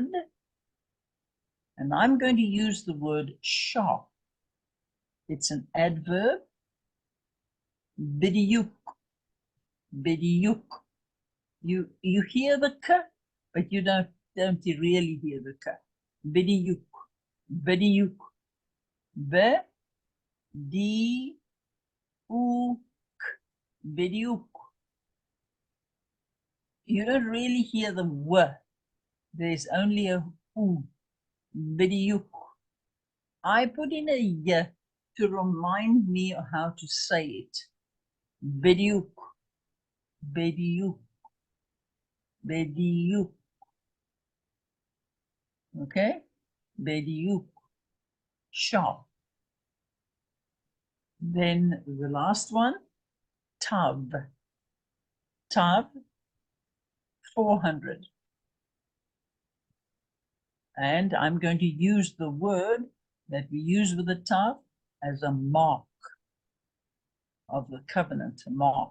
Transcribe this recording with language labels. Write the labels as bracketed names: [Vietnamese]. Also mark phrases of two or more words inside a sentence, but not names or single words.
[English] And I'm going to use the word sharp. It's an adverb. Bidiyuk. Bidiyuk. You hear the K, but you don't really hear the K. Bidiyuk. Bidiyuk. Be, di, u, bidiyuk. You don't really hear the W. There's only a U. Bidiyuk. I put in a Y to remind me of how to say it. Bidiyuk. Bidiyuk. Bidiyuk. Okay? Bidiyuk. Sharp. Then the last one, tav. Tav, 400. And I'm going to use the word that we use with the tav as a mark of the covenant, a mark.